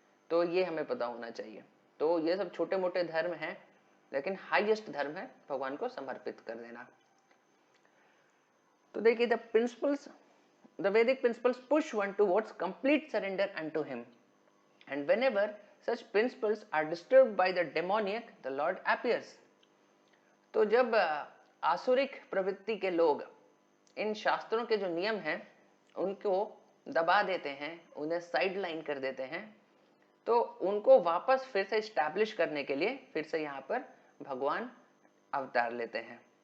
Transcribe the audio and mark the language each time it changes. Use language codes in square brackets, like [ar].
[hi] तो ये हमें पता होना चाहिए। तो ये सब छोटे मोटे धर्म हैं, लेकिन हाईएस्ट धर्म है भगवान को समर्पित कर देना। [en] तो देखिए, the principles, the Vedic principles push one towards complete surrender unto him, and whenever such principles are disturbed by the demoniac, the Lord appears. [hi] तो जब आसुरिक प्रवृत्ति के लोग इन शास्त्रों के जो नियम हैं उनको दबा देते हैं, उन्हें साइडलाइन कर देते हैं, तो उनको वापस फिर से स्टैब्लिश करने के लिए फिर से यहाँ पर भगवान अवतार लेते हैं।